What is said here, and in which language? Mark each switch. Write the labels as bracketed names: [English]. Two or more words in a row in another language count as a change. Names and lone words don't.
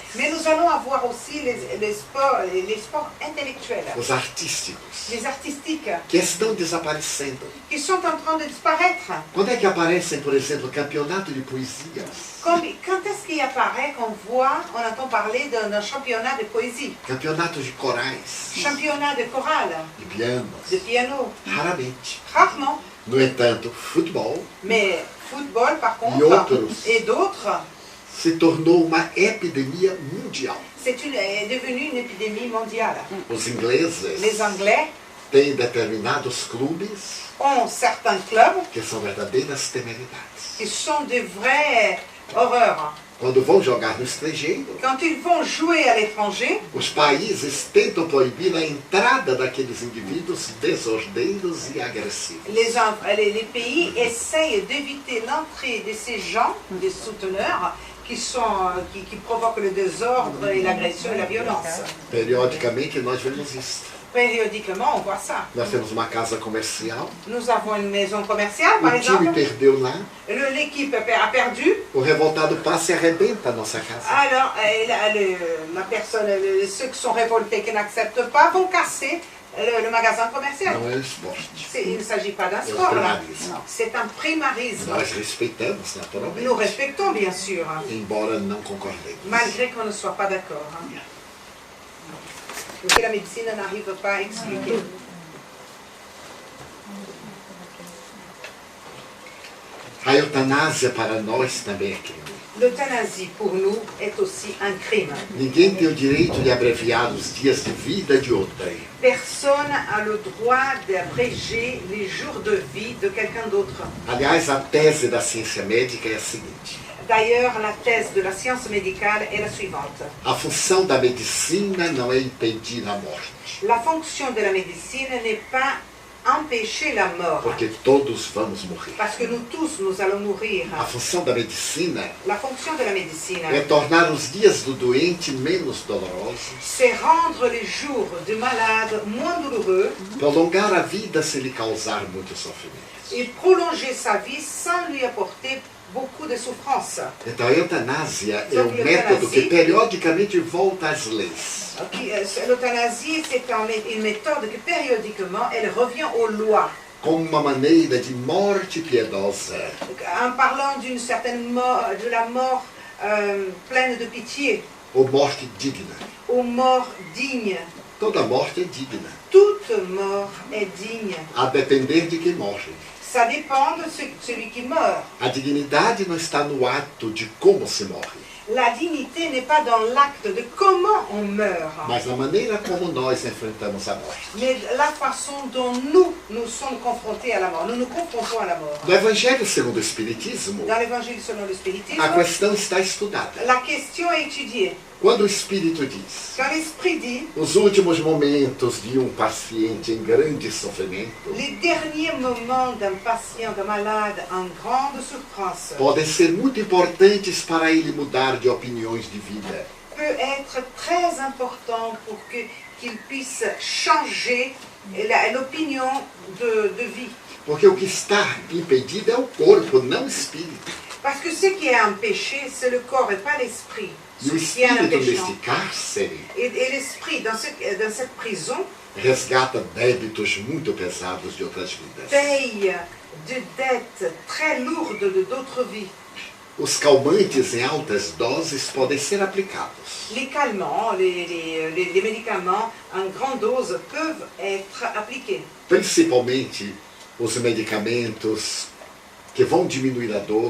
[French] mais nous allons avoir aussi les sports intellectuels, [Portuguese] os artísticos, [French] les artistiques, [Portuguese] que estão desaparecendo. [French] qui sont en train de disparaître. [Portuguese] Quando é que aparecem, por exemplo, campeonato de poesias, [French] Quand est-ce qu'il apparaît qu'on entend parler d'un championnat de poésie, [Portuguese] campeonatos de corais, [French] championnat de chorale, [Portuguese] de pianos? [French] de piano? [Portuguese] Raramente. [French] Rarement. [Portuguese] No entanto, futebol [French] Mais football, par contre, [Portuguese] outros. [French] et d'autres, [Portuguese] se tornou uma epidemia mundial. [French] est devenu une épidémie mondiale. [Portuguese] Os ingleses [French] Les Anglais [Portuguese] têm determinados clubes [French] ont certains clubs [Portuguese] que são verdadeiras temeridades. [French] qui sont de vraies horreurs. [Portuguese] Quando vão jogar no estrangeiro, [French] Quand ils vont jouer à l'étranger, [Portuguese] os países tentam proibir a entrada daqueles indivíduos desordeiros e agressivos. [French] les pays essayent d'éviter l'entrée de ces gens, des souteneurs, qui provoquent le désordre et l'agression et la violence. [Portuguese] Periodicamente nós vemos isso. [French] Périodiquement, on voit ça. [Portuguese] Nós temos uma casa comercial, [French] Nous avons une maison commerciale, par [Portuguese] o time [French] exemple. [Portuguese] perdeu lá, [French] L'équipe a perdu. [Portuguese] o revoltado passa e arrebenta a nossa casa. [French] Alors, la personne, ceux qui sont révoltés, qui n'acceptent pas, vont casser le magasin commercial. [Portuguese] Não é o esporte. [French] Il ne s'agit pas d'un sport, là. primarisme. C'est un primarisme. [Portuguese] Nós respeitamos, naturalmente, [French] Nous respectons, bien sûr, [Portuguese] embora não concordemos. [French] malgré qu'on ne soit pas d'accord. [Portuguese] o que a medicina [French] n'arrive pas à expliquer. [Portuguese] A eutanásia para nós também é crime. [French] L'euthanasie, pour nous, est aussi un crime. [Portuguese] Ninguém tem o direito de abreviar os dias de vida de outrem. [French] Personne n'a le droit d'abréger les jours de vie de quelqu'un d'autre. [Portuguese] Aliás, a tese da ciência médica é a seguinte: [French] D'ailleurs, la thèse de la science médicale est la suivante. [Portuguese] a função da medicina não é impedir a morte, [French] La fonction de la médecine n'est pas empêcher la mort, [Portuguese] porque todos vamos morrer. [French] parce que nous tous, nous allons mourir. [Portuguese] A função da medicina [French] La fonction de la médecine, [Portuguese] é tornar os dias do doente menos dolorosos, [French] c'est rendre les jours du malade moins douloureux [Portuguese] prolongar a vida sem lhe causar muito sofrimento. [French] et prolonger sa vie sans lui apporter beaucoup de souffrance. [Portuguese] Então, a eutanásia é um método que periodicamente volta às leis. [French] L'euthanasie, c'est une méthode que périodiquement, elle revient aux lois. [Portuguese] Como uma maneira de morte piedosa, [French] En parlant d'une certaine mort, de la mort pleine de pitié, [Portuguese] ou morte digna. [French] aux morts dignes. [Portuguese] Toda morte é digna, [French] Toute mort est digne. [Portuguese] a depender de quem morre. [French] Ça dépend de celui qui meurt. [Portuguese] A dignidade não está no ato de como se morre, [French] La dignité n'est pas dans l'acte de comment on meurt, [Portuguese] mas na maneira como nós enfrentamos a morte. [French] mais la façon dont nous sommes confrontés à la mort. Nous nous confrontons à la mort. [Portuguese] No Evangelho segundo o Espiritismo, [French] Dans l'évangile selon le spiritisme, [Portuguese] a questão está estudada. [French] la question est étudiée. [Portuguese] Quando o Espírito diz: [French] Quand l'esprit dit, [Portuguese] os últimos momentos de um paciente em grande sofrimento [French] les derniers moments d'un patient, d'un malade en grande souffrance, [Portuguese] podem ser muito importantes para ele mudar de opiniões de vida. [French] peut être très important pour qu'il puisse changer l'opinion de vie. [Portuguese] Porque o que está impedido é o corpo, não o espírito. [French] Parce que ce qui est empêché, c'est le corps et pas l'esprit. [Portuguese] E o [French] Ce qui est un [Portuguese] espírito [French] empêchement. [Portuguese] neste cárcere [French] Et l'esprit, dans cette prison, [Portuguese] resgata débitos muito pesados de outras vidas. [French] paye de dettes très lourdes de d'autres vies. [Portuguese] Os calmantes em altas doses podem ser aplicados. [French] Les calmants, les médicaments en grande dose peuvent être appliqués. [Portuguese] Principalmente os medicamentos que vão diminuir a dor,